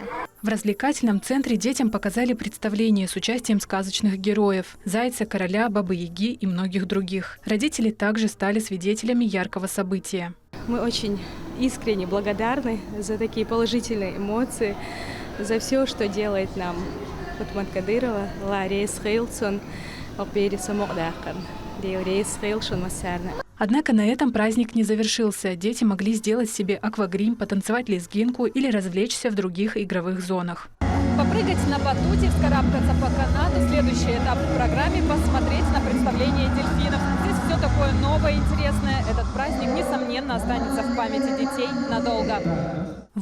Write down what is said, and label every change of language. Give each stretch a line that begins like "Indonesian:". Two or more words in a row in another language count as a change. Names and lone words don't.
Russian: В развлекательном центре детям показали представление с участием сказочных героев – Зайца, Короля, Бабы-Яги и многих других. Родители также стали свидетелями яркого события. Мы очень искренне благодарны за такие положительные эмоции, за все, что делает нам Хутмат Кадырова, Ларис Хейлсон, Опериса Мордахан, Деорис Хейлшон Массарна. Однако на этом праздник не завершился. Дети могли сделать себе аквагрим, потанцевать лезгинку или развлечься в других игровых зонах. Попрыгать на батуте, вскарабкаться по канату. Следующий этап в программе – посмотреть на представление дельфинов. Здесь все такое новое, интересное. Этот праздник, несомненно, останется в памяти детей надолго.